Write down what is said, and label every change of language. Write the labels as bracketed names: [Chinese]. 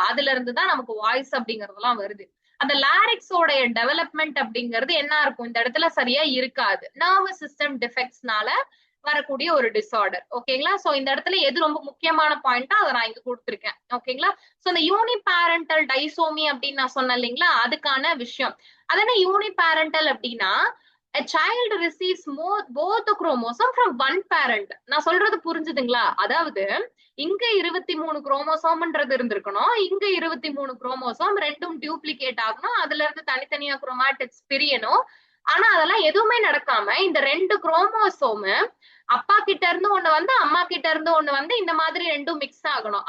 [Tamil] அதுல இருந்து தான் நமக்கு வாய்ஸ் அப்படிங்கறதெல்லாம் வருது. அந்த லாரிக்ஸோட டெவலப்மெண்ட் அப்படிங்கிறது என்ன இருக்கும்? இந்த இடத்துல சரியா இருக்காது. நர்வஸ் சிஸ்டம் டிஃபெக்ட்ஸ்னால வரக்கூடிய ஒரு டிசார்டர். ஓகேங்களா? சோ இந்த இடத்துல எது ரொம்ப முக்கியமான பாயிண்டா அதை நான் இங்க கொடுத்திருக்கேன். ஓகேங்களா? சோ இந்த யூனிபேரண்டல் டைசோமி அப்படின்னு நான் சொன்னேன் இல்லைங்களா? அதுக்கான விஷயம். அது என்ன யூனிபேரண்டல் அப்படின்னா, [English] a child receives both the chromosome from one parent. [Tamil] நான் சொல்றது புரிஞ்சுதுங்களா? அதாவது இங்க 23 குரோமோசோம்ன்றது இருந்திருக்கணும், இங்க 23 குரோமோசோம் ரெண்டும் டியூப்ளிகேட் ஆகணும், அதுல இருந்து தனித்தனியா குரோமாட்டிட்ஸ் பிரியணும். ஆனா அதெல்லாம் எதுவுமே நடக்காம இந்த 2 குரோமோசோம் அப்பா கிட்ட இருந்து ஒண்ணு வந்து அம்மா கிட்ட இருந்து ஒண்ணு வந்து இந்த மாதிரி ரெண்டும் மிக்ஸ் ஆகணும்.